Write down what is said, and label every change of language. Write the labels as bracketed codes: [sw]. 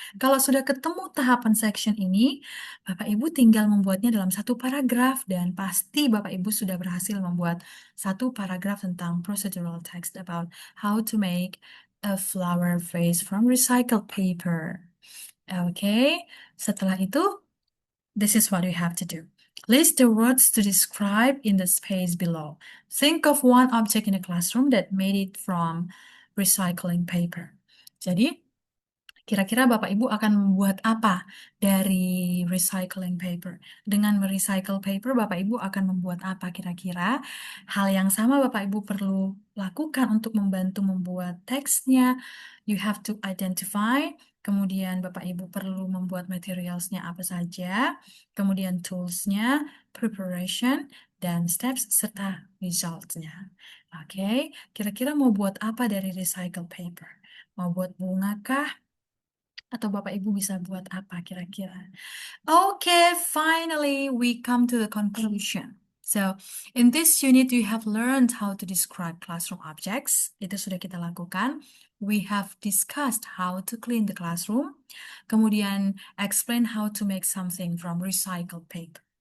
[id] Kalau sudah ketemu tahapan section ini, Bapak Ibu tinggal membuatnya dalam satu paragraf dan pasti Bapak Ibu sudah berhasil membuat satu paragraf tentang [en] procedural text about how to make a flower vase from recycled paper. Okay, [id] setelah itu, [en] this is what you have to do. List the words to describe in the space below. Think of one object in a classroom that made it from recycling paper. [id] Jadi, kira-kira Bapak Ibu akan membuat apa dari recycling paper? Dengan merecycle paper, Bapak Ibu akan membuat apa kira-kira? Hal yang sama Bapak Ibu perlu lakukan untuk membantu membuat teksnya. [en] You have to identify, [id] kemudian Bapak Ibu perlu membuat materialsnya apa saja, kemudian toolsnya, preparation, dan steps serta resultsnya. Oke, kira-kira mau buat apa dari recycled paper? Mau buat bunga kah? Atau Bapak Ibu bisa buat apa kira-kira? [en] Okay, finally we come to the conclusion. So, in this unit you have learned how to describe classroom objects. [id] Itu sudah kita lakukan. [en] We have discussed how to clean the classroom. Kemudian explain how to make something from recycled paper.